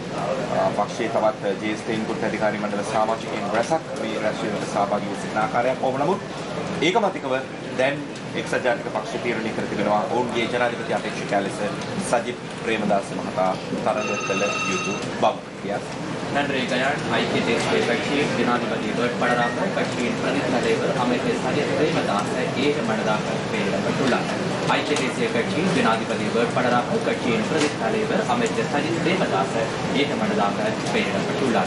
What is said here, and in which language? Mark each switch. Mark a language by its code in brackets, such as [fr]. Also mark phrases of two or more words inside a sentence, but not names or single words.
[si] පක්ෂයේ තවත් ජ්‍යෙෂ්ඨයින් කෘත්‍යාධිකාරී මණ්ඩල සමාජිකයින් රැසක් මේ රැස්වීමට සහභාගී වී සිටින ආකාරයක් කොහොම නමුත් ඒකමතිකව දැන් එක්සත් ජාතික පක්ෂ තීරණය කර තිබෙනවා ඔවුන්ගේ ජනාධිපති අපේක්ෂකයා ලෙස සජිත් ප්‍රේමදාස මහතා තරඟ කළ යුතු බව. [ta] நன்றி கயான். ஐக்கிய தேசிய கட்சியின் ஜனாதிபதி வேட்பாளராக கட்சியின் பிரதி தலைவர் அமைச்சர் சஜித் பிரேமதாச ஏகமனதாக பெயரிடப்பட்டுள்ளார். ஐக்கிய தேசிய கட்சியின் ஜனாதிபதி வேட்பாளராக கட்சியின் பிரதி தலைவர் அமைச்சர் சஜித் பிரேமதாச ஏகமனதாக பெயரிடப்பட்டுள்ளார்.